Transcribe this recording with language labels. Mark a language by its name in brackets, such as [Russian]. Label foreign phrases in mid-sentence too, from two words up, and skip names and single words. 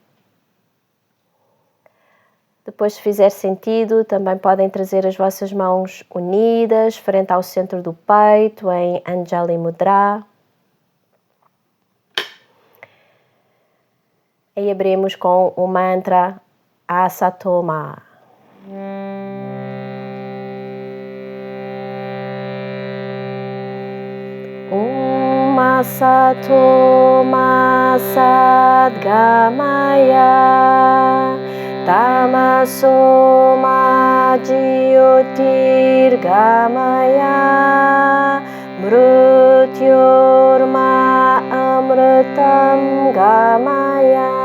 [Portuguese] Depois, se fizer sentido, também podem trazer as vossas mãos unidas, frente ao centro do peito, em Anjali Mudra. E abrimos com o mantra Asatoma. [Sanskrit] Om Asatoma Sadgamaya Tamasoma Jyotirgamaya Mrityorma Amritam Gamaya.